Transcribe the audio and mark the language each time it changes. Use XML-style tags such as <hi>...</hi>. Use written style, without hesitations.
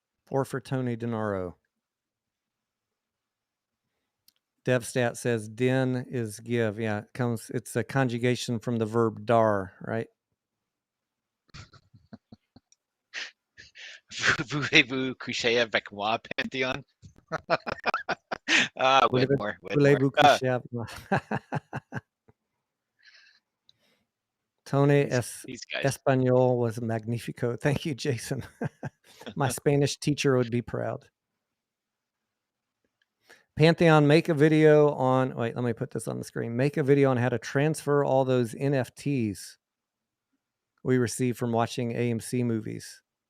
<en>Or for Tony DeNaro? DevStat says din is give. Yeah, it's a conjugation from the verb dar, right?</en> <fr>Voulez-vous coucher avec moi, Pantheon?</fr> <en>Whitmore.</en> <fr>Voulez-vous coucher avec moi?</fr> <en>Tony Espanol was magnifico. Thank you, Jason. My Spanish teacher would be proud. Pantheon, make a video on, wait, let me put this on the screen. Make a video on how to transfer all those NFTs we receive from watching AMC movies.</en>